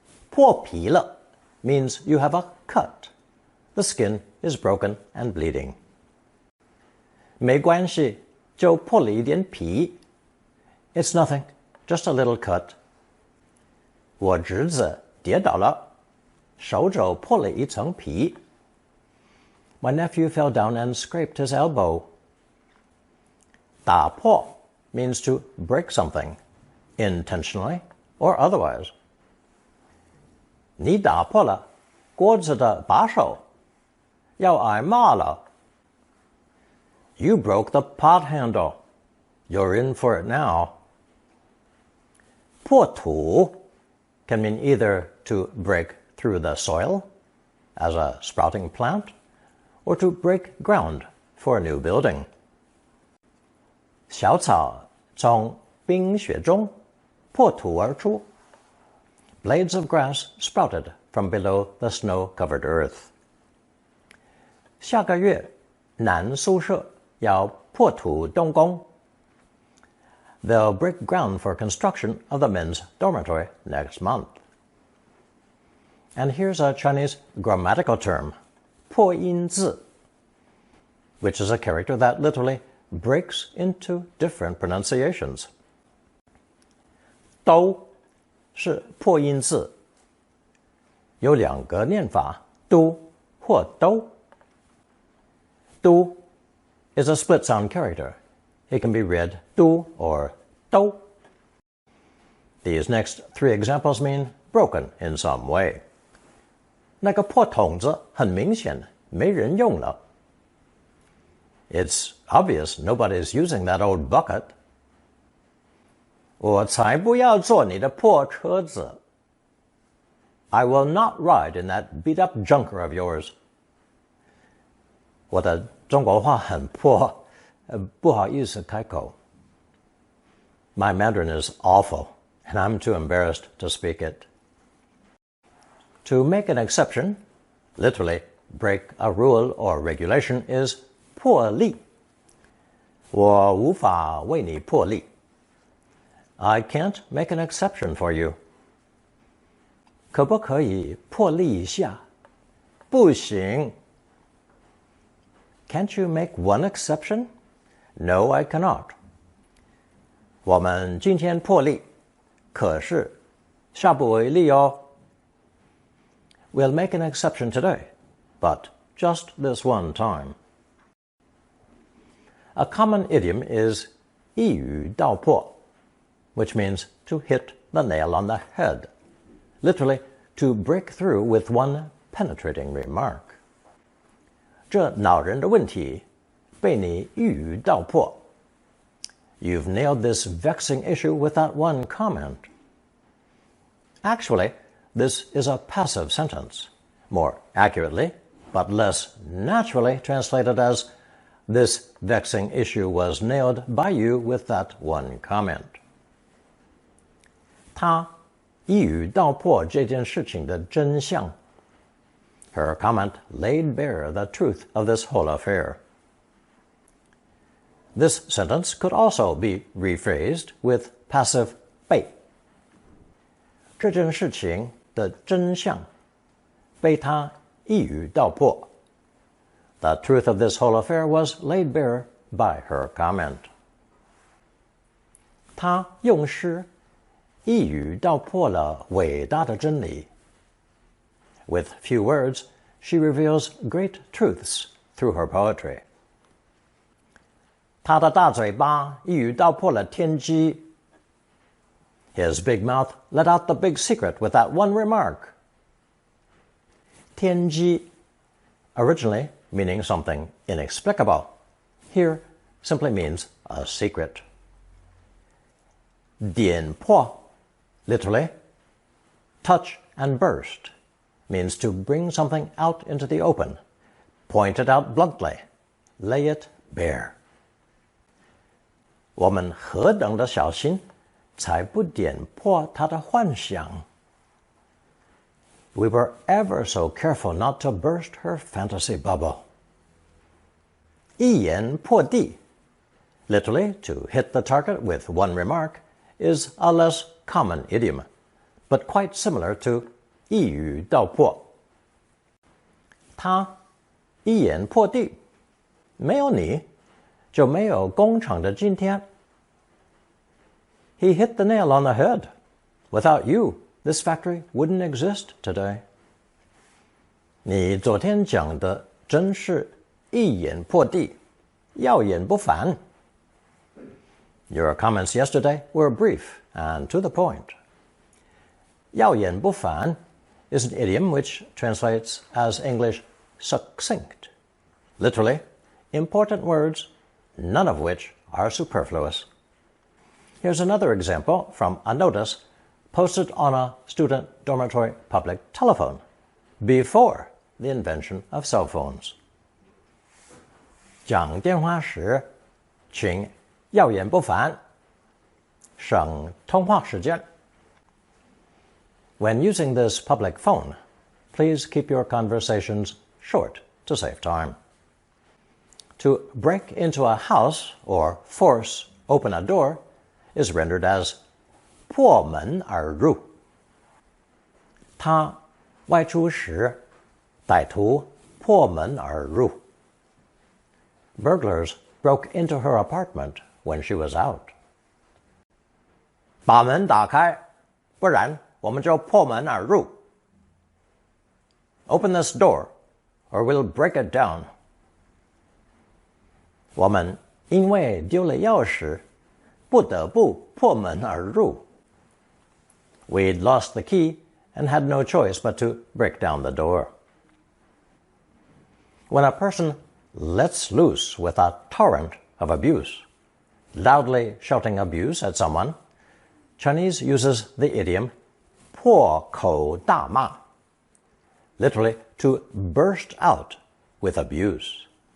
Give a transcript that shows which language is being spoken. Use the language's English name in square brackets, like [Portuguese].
[English] 破皮了 means you have a cut. The skin is broken and bleeding. [Chinese] 没关系，就破了一点皮。 [English] It's nothing, just a little cut. [Chinese] 我侄子跌倒了，手肘破了一层皮。 [English] My nephew fell down and scraped his elbow. 打破 means to break something, intentionally or otherwise. [Chinese] 你打破了锅子的把手，要挨骂了。 [English] You broke the pot handle. You're in for it now. 破土 can mean either to break through the soil, as a sprouting plant, or to break ground for a new building. [Chinese] 小草从冰雪中破土而出。 [English] Blades of grass sprouted from below the snow-covered earth. [Chinese] 下个月，男宿舍要破土动工。 [English] They'll break ground for construction of the men's dormitory next month. And here's a Chinese grammatical term, 破音字, which is a character that literally breaks into different pronunciations. [Chinese] 都是破音字，有两个念法，都或都。 [English] 都 is a split sound character. It can be read do or do. These next three examples mean broken in some way. [Chinese] 那个破桶子很明显没人用了。 [English] It's obvious nobody's using that old bucket. [Chinese] 我才不要坐你的破车子。 [English] I will not ride in that beat-up junker of yours. [Chinese] 我的中国话很破，不好意思开口。 [English] My Mandarin is awful, and I'm too embarrassed to speak it. To make an exception, literally break a rule or regulation, is 破例。 [Chinese] 我无法为你破例。 [English] I can't make an exception for you. [Chinese] 可不可以破例一下？不行。 [English] Can't you make one exception? No, I cannot. [Chinese] 我们今天破例，可是下不为例哦。 [English] We'll make an exception today, but just this one time. A common idiom is 一语道破, which means to hit the nail on the head. Literally, to break through with one penetrating remark. [Chinese] 这恼人的问题被你一语道破。 [English] You've nailed this vexing issue with that one comment. Actually, this is a passive sentence. More accurately, but less naturally translated as, this vexing issue was nailed by you with that one comment. [Chinese] 他一语道破这件事情的真相。 [English] Her comment laid bare the truth of this whole affair. This sentence could also be rephrased with passive 被。 [Chinese] 这件事情的真相被他一语道破。 [English] The truth of this whole affair was laid bare by her comment. [Chinese] 他用诗一语道破了伟大的真理。 [English] With few words, she reveals great truths through her poetry. [Chinese] 他的大嘴巴一语道破了天机。 [English] His big mouth let out the big secret with that one remark. 天机 originally meaning something inexplicable. Here simply means a secret. 点破 literally touch and burst means to bring something out into the open, point it out bluntly, lay it bare. [Chinese] 我们何等的小心，才不点破他的幻想。 [English] We were ever so careful not to burst her fantasy bubble. 一言破地, literally to hit the target with one remark, is a less common idiom, but quite similar to 一语道破。 [Chinese] 他一言破地，没有你，就没有工厂的今天。 [English] He hit the nail on the head. Without you, this factory wouldn't exist today. [Chinese] 你昨天讲的真是一言破地，要言不凡。 [English] Your comments yesterday were brief and to the point. 要言不凡 is an idiom which translates as English succinct. Literally, important words, none of which are superfluous. Here's another example from a notice posted on a student dormitory public telephone before the invention of cell phones. [Chinese] 讲电话时，请要言不凡，省通话时间。 [English] When using this public phone, please keep your conversations short to save time. To break into a house or force open a door is rendered as 破门而入。 [Chinese] 他外出时，歹徒破门而入。 [English] Burglars broke into her apartment when she was out. [Chinese] 把门打开，不然我们就破门而入。 [English] Open this door, or we'll break it down. [Chinese] 我们因为丢了钥匙，不得不破门而入。 [English] We'd lost the key and had no choice but to break down the door. When a person lets loose with a torrent of abuse, loudly shouting abuse at someone, Chinese uses the idiom 破口大骂, literally to burst out with abuse.